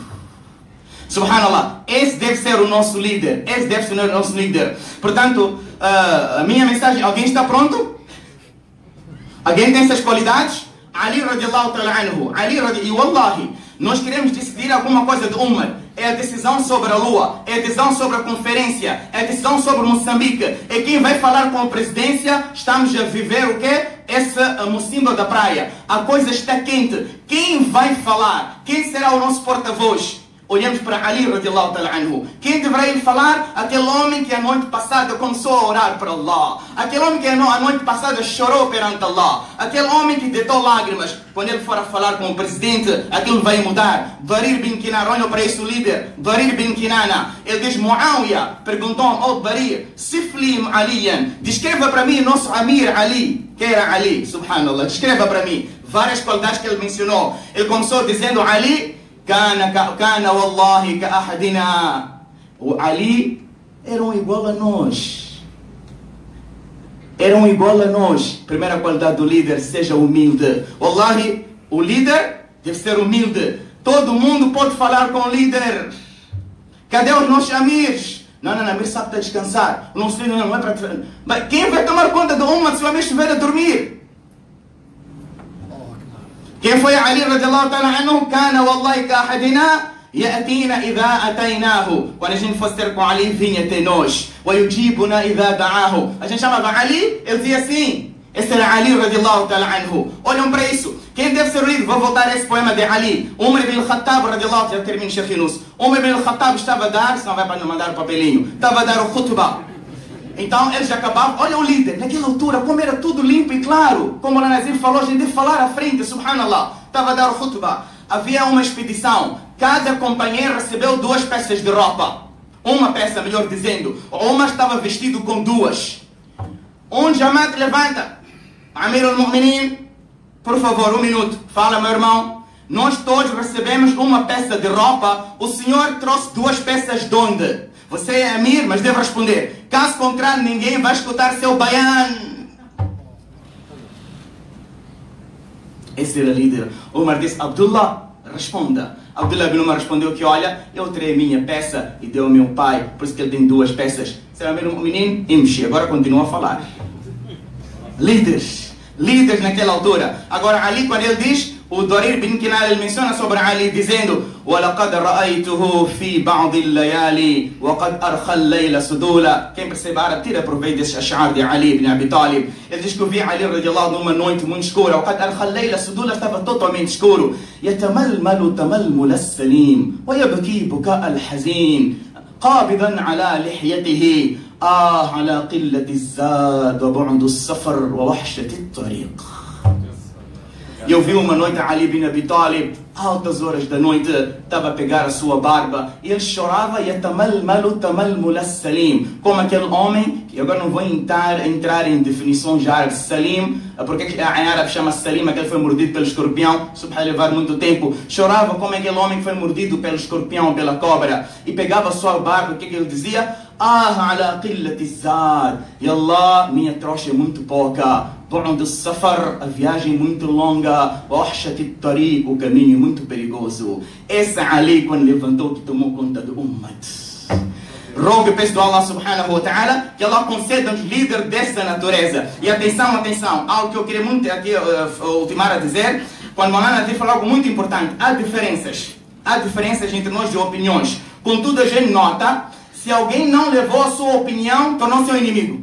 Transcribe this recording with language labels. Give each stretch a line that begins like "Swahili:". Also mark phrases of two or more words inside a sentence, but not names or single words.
Portuguese: Subhanallah, esse deve ser o nosso líder, esse deve ser o nosso líder. Portanto, a minha mensagem, alguém está pronto? Alguém tem essas qualidades?
Arabic: علي رضي الله تعالى عنه,
Portuguese: e wallahi, nós queremos decidir alguma coisa de Umar. É a decisão sobre a lua, é a decisão sobre a conferência, é a decisão sobre Moçambique. É quem vai falar com a presidência. Estamos a viver o quê? Esse mocimbo da praia. A coisa está quente. Quem vai falar? Quem será o nosso porta-voz? Olhamos para Ali
Arabic: رضي الله تعالى عنه.
Portuguese: Quem deverá ir falar? Aquele homem que a noite passada começou a orar para Allah. Aquele homem que a noite passada chorou perante Allah. Aquele homem que deitou lágrimas. Quando ele for a falar com o presidente, aquilo vai mudar. Darir bin Kinana, olha para esse líder. Darir bin Kinana. Ele diz, Muawiyah perguntou ao Darir,
Arabic: صف لي عليا,
Portuguese: descreva para mim nosso Amir Ali. Que era Ali, subhanallah. Descreva para mim. Várias qualidades que ele mencionou. Ele começou dizendo, Ali,
Arabic: كان والله كأحدنا.
Portuguese: O Ali eram igual a nós. eram igual a nós. Primeira qualidade do líder, seja humilde. Wallahi, o líder deve ser humilde. Todo mundo pode falar com o líder. Cadê os nossos amirs? Não, Amir sabe para descansar. O nosso líder não é para... Mas quem vai tomar conta do Ummah se o Amir estiver a dormir? Quem foi Ali
Arabic: رضي الله تعالى عنه? كان والله كأحدنا يأتينا إذا أتيناه.
Portuguese: Quando a gente fosse ter com Ali, vinha até nós.
Arabic: ويجيبنا إذا دعاه.
Portuguese: A gente chamava Ali, ele dizia assim. Esse era Ali
Arabic: رضي الله تعالى عنه.
Portuguese: Olham para isso. Quem deve ser o líder? Vou voltar a esse poema de Ali.
Arabic: عمر بن الخطاب رضي الله تعالى,
Portuguese: termino Sheikh Yunus. Umar ibn al-Khattab estava a dar, senão vai para não mandar o papelinho, estava a dar o khutbah. Então eles acabavam, olha o líder, naquela altura, como era tudo limpo e claro, como o Nazir falou, a gente deve falar à frente, subhanallah, estava a dar o khutbah. Havia uma expedição, cada companheiro recebeu 2 peças de roupa. Uma peça, melhor dizendo. Uma estava vestido com 2. Jamaat levanta.
Arabic: أمير المؤمنين,
Portuguese: por favor, 1 minuto. Fala, meu irmão. Nós todos recebemos uma peça de roupa. O senhor trouxe 2 peças de onde? Você é Amir, mas deve responder. Caso contrário, ninguém vai escutar seu bayan. Esse era o líder. Umar disse, Abdullah, responda. Abdullah ibn Umar respondeu que, olha, eu terei a minha peça e deu ao meu pai, por isso que ele tem 2 peças. Será mesmo um menino? Imshi. Agora continua a falar. Líderes naquela altura. Agora Ali, quando ele diz, o Darir bin Kinal, ele menciona sobre Ali dizendo
Arabic: وَلَقَدْ رَأَيْتُهُ فِي بَعْضِ اللَّيَالِي وَقَدْ أَرْخَى اللَّيْلَ سُدُولًا.
Portuguese: Quem percebe árabe, tira proveito desses ash'ar de Ali ibn Abi Talib. Ele diz que eu vi Ali radiallahu numa noite muito escura.
Arabic: وَقَدْ أَرْخَى اللَّيْلَ سُدُولًا,
Portuguese: estava totalmente escuro.
Arabic: يَتَمَلْمَلُ تَمَلْمُلَ السَّلِيمِ وَيَبْكِي بُكَاءَ الْحَزِينِ قابضا على لحيته على قلة الزاد وبعد السفر ووحشة الطريق.
Portuguese: Eu vi uma noite Ali bin Abi Talib, altas horas da noite, estava a pegar a sua barba e ele chorava,
Arabic: يتململ تململ السليم,
Portuguese: como aquele homem, que agora não vou entrar em definições árabes, salim, porque em árabe chama salim, aquele que foi mordido pelo escorpião, isso vai levar muito tempo. Chorava como aquele homem que foi mordido pelo escorpião, pela cobra, e pegava a sua barba, o que ele dizia?
Arabic: على قلة الزاد,
Portuguese: e Allah, minha trouxa é muito pouca.
Arabic: بعد السفر,
Portuguese: a viagem muito longa,
Arabic: وحشة الطريق,
Portuguese: o caminho muito perigoso. Esse Ali, quando levantou, que tomou conta do Ummah. Rogo e peço do
Arabic: الله سبحانه وتعالى
Portuguese: que Allah conceda-nos líder dessa natureza. E atenção, algo que eu queria muito aqui ultimar a dizer, quando Maulana Nazir falou algo muito importante, há diferenças entre nós de opiniões. Contudo, a gente nota, se alguém não levou a sua opinião, tornou seu inimigo.